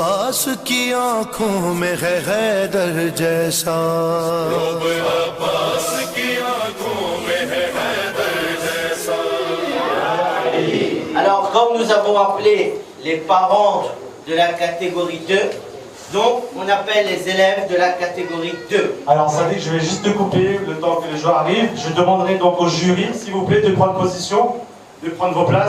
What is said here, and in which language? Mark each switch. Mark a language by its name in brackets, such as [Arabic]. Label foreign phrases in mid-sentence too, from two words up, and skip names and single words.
[Hindi] अब्बास की आंखों में है हैदर जैसा रूप अब्बास की आंखों में है हैदर जैसा। [French] Alors, comme nous avons appelé les parents de la catégorie 2, donc on appelle les élèves de la catégorie 2. Alors, ça dit que je vais juste te couper le temps que les joueurs arrivent. Je demanderai donc au jury, s'il vous plaît, de prendre position, de prendre vos places.